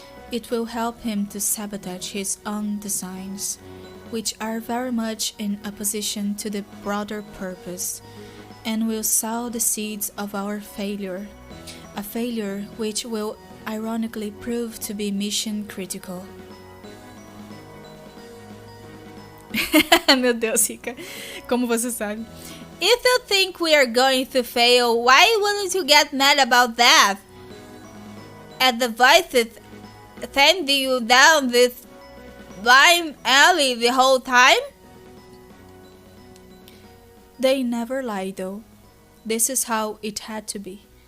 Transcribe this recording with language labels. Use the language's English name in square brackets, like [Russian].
[English] It will help him to sabotage his own designs, which are very much in opposition to the broader purpose, and will sow the seeds of our failure. A failure which will ironically prove to be mission critical. [Portuguese] Meu Deus, Rica, como você sabe? [English] If you think we are going to fail, why wouldn't you get mad about that? At the voices sending you down this blind alley the whole time? They never lie though. This is how it had to be.